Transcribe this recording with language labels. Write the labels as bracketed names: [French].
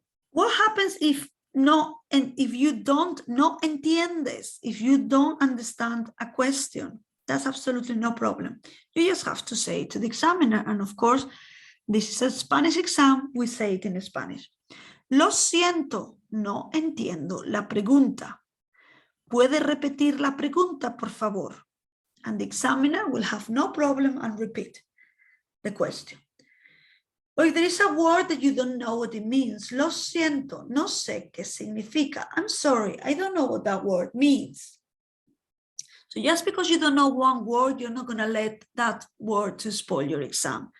[English] What happens if you don't entiendes, if you don't understand a question? That's absolutely no problem. You just have to say it to the examiner. And of course, this is a Spanish exam. We say it in Spanish. [Spanish] Lo siento, no entiendo la pregunta. ¿Puede repetir la pregunta, por favor? [English] And the examiner will have no problem and repeat the question. Or if there is a word that you don't know what it means, [Spanish] lo siento, no sé qué significa. [English] I'm sorry, I don't know what that word means. So just because you don't know one word, you're not going to let that word to spoil your exam.